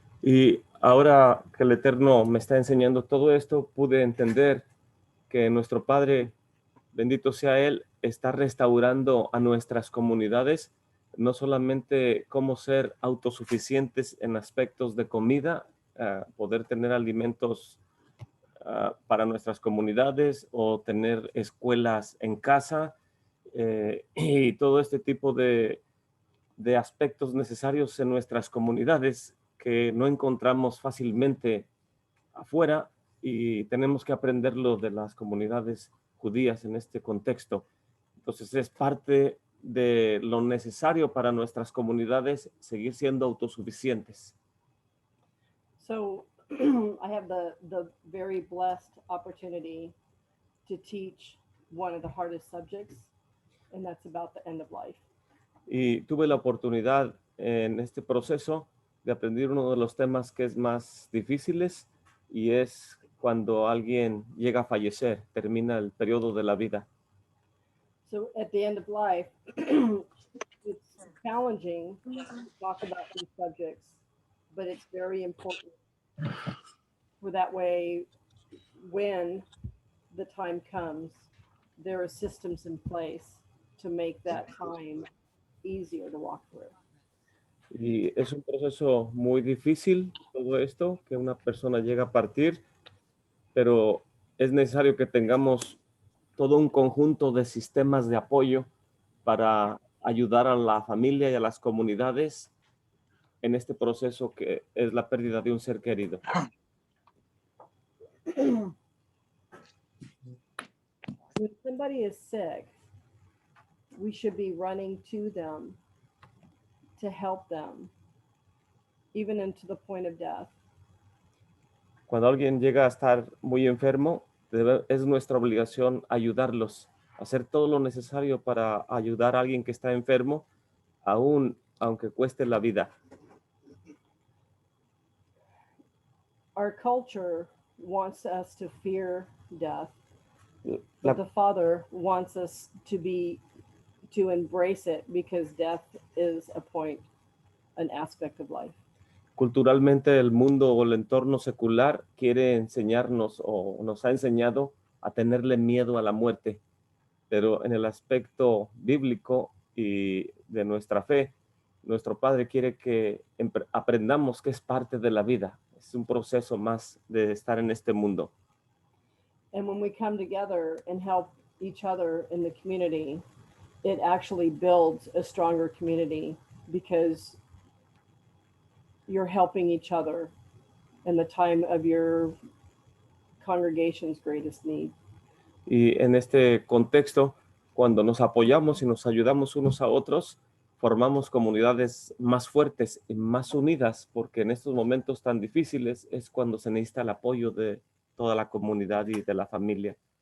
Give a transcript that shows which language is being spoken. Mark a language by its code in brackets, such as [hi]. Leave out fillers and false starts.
[es] Y ahora que el Eterno me está enseñando todo esto, pude entender que nuestro Padre, bendito sea Él, está restaurando a nuestras comunidades, no solamente cómo ser autosuficientes en aspectos de comida, poder tener alimentos para nuestras comunidades o tener escuelas en casa y todo este tipo de aspectos necesarios en nuestras comunidades que no encontramos fácilmente afuera y tenemos que aprenderlo de las comunidades judías en este contexto. Entonces es parte de lo necesario para nuestras comunidades seguir siendo autosuficientes. [en] So I have the very blessed opportunity to teach one of the hardest subjects, and that's about the end of life. [es] Y tuve la oportunidad en este proceso de aprender uno de los temas que es más difíciles y es cuando alguien llega a fallecer, termina el periodo de la vida. [en] So at the end of life, it's challenging to talk about these subjects, but it's very important for that way when the time comes, there are systems in place to make that time easier to walk through. [es] Y es un proceso muy difícil todo esto, que una persona llega a partir, pero es necesario que tengamos todo un conjunto de sistemas de apoyo para ayudar a la familia y a las comunidades en este proceso que es la pérdida de un ser querido. [en] When somebody is sick, we should be running to them to help them, even into the point of death. [es] Cuando alguien llega a estar muy enfermo, es nuestra obligación ayudarlos, hacer todo lo necesario para ayudar a alguien que está enfermo, aún aunque cueste la vida. [en] Our culture wants us to fear death, [es] La, [en] but the Father wants us to embrace it because death is an aspect of life. [es] culturalmente el mundo o el entorno secular quiere enseñarnos o nos ha enseñado a tenerle miedo a la muerte, pero en el aspecto bíblico y de nuestra fe, nuestro Padre quiere que aprendamos que es parte de la vida, es un proceso más de estar en este mundo. [en] And when we come together and help each other in the community, it actually builds a stronger community because you're helping each other in the time of your congregation's greatest need. [es] Y en este contexto, cuando nos apoyamos y nos ayudamos unos a otros, formamos comunidades más fuertes y más unidas, porque en estos momentos tan difíciles es cuando se necesita el apoyo de toda la comunidad y de la familia.